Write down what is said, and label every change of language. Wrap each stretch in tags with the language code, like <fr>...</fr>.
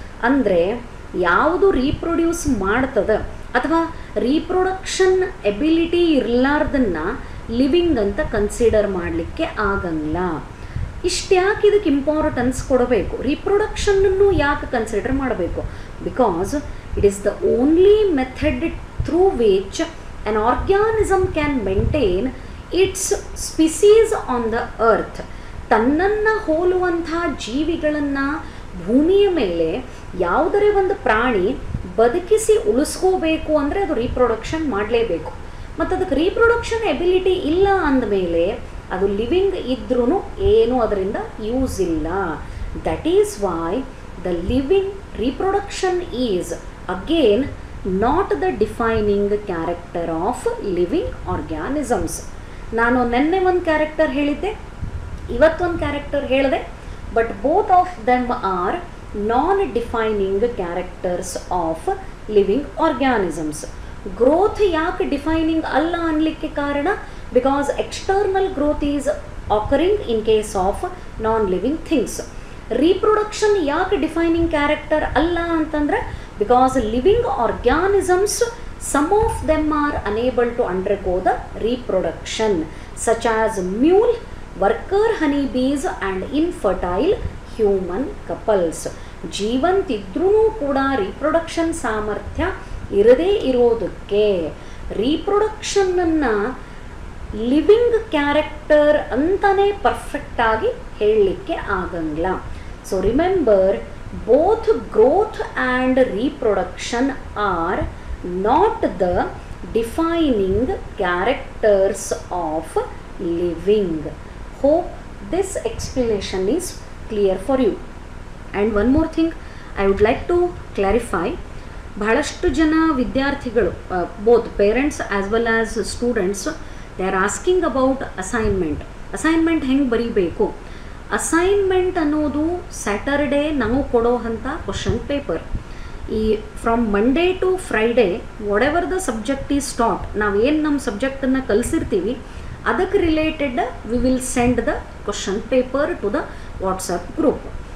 <kn>ಅಂದರೆ ಯಾವುದು ರೀಪ್ರೊಡ್ಯೂಸ್ ಮಾಡ್ತದೆ ಅಥವಾ ರೀಪ್ರೊಡಕ್ಷನ್ ಎಬಿಲಿಟಿ ಇರಲಾರ್ದನ್ನು ಲಿವಿಂಗ್ ಅಂತ ಕನ್ಸಿಡರ್ ಮಾಡಲಿಕ್ಕೆ ಆಗಂಗಿಲ್ಲ. ಇಷ್ಟ್ಯಾಕೆ ಇದಕ್ಕೆ ಇಂಪಾರ್ಟೆನ್ಸ್ ಕೊಡಬೇಕು, ರೀಪ್ರೊಡಕ್ಷನ್ನನ್ನು ಯಾಕೆ ಕನ್ಸಿಡರ್ ಮಾಡಬೇಕು?</kn> <en>Because it is the only method through which an organism can maintain its species on the earth.</en> <kn>ತನ್ನನ್ನು ಹೋಲುವಂಥ ಜೀವಿಗಳನ್ನು ಭೂಮಿಯ ಮೇಲೆ ಯಾವುದರೇ ಒಂದು ಪ್ರಾಣಿ ಬದುಕಿಸಿ ಉಳಿಸ್ಕೋಬೇಕು ಅಂದರೆ ಅದು ರೀಪ್ರೊಡಕ್ಷನ್ ಮಾಡಲೇಬೇಕು. ಮತ್ತು ಅದಕ್ಕೆ ರೀಪ್ರೊಡಕ್ಷನ್ ಎಬಿಲಿಟಿ ಇಲ್ಲ ಅಂದಮೇಲೆ ಅದು ಲಿವಿಂಗ್ ಇದ್ರೂ ಏನೂ ಅದರಿಂದ ಯೂಸ್ ಇಲ್ಲ.</kn> <en>That is why the living reproduction is again not the defining character of living organisms.</en> <kn>ನಾನು ನೆನ್ನೆ ಒಂದು ಕ್ಯಾರೆಕ್ಟರ್ ಹೇಳಿದ್ದೆ, ಇವತ್ತೊಂದು ಕ್ಯಾರೆಕ್ಟರ್ ಹೇಳಿದೆ,</kn> <en>But both of them are non defining characters of living organisms.</en> <kn>Growth ಯಾಕೆ ಡಿಫೈನಿಂಗ್ ಅಲ್ಲ ಅನ್ನಲಿಕ್ಕೆ ಕಾರಣ,</kn> <en>Because external growth is occurring in case of non living things.</en> <kn>Reproduction ಯಾಕೆ ಡಿಫೈನಿಂಗ್ ಕ್ಯಾರೆಕ್ಟರ್ ಅಲ್ಲ ಅಂತಂದರೆ,</kn> <en>because living organisms, some of them are unable to undergo the reproduction, such as mule, worker honeybees and infertile human couples.</en> <kn>ಜೀವಂತಿದ್ರೂ ಕೂಡ reproduction ಸಾಮರ್ಥ್ಯ ಇರದೇ ಇರೋದಕ್ಕೆ ರೀಪ್ರೊಡಕ್ಷನ್ನನ್ನು living character ಅಂತಲೇ ಪರ್ಫೆಕ್ಟಾಗಿ ಹೇಳಲಿಕ್ಕೆ ಆಗಂಗಿಲ್ಲ.</kn> <en>So remember, both growth and reproduction are not the defining characters of living. Hope this explanation is clear for you. And one more thing I would like to clarify.</en> <kn>ಬಹಳಷ್ಟು ಜನ ವಿದ್ಯಾರ್ಥಿಗಳು,</kn> <en>both parents as well as students, they are asking about assignment.</en> <kn>Assignment ಹೆಂಗೆ ಬರೀಬೇಕು? Assignment ಅನ್ನೋದು Saturday ನಾವು ಕೊಡೋ ಅಂಥ question paper.</kn> <en>ಈ from Monday to Friday whatever the subject is taught,</en> <kn>ನಾವೇನು ನಮ್ಮ ಸಬ್ಜೆಕ್ಟನ್ನು ಕಲಿಸಿರ್ತೀವಿ ಅದಕ್ಕೆ related</kn> <en>We will send the question paper to the WhatsApp group.</en>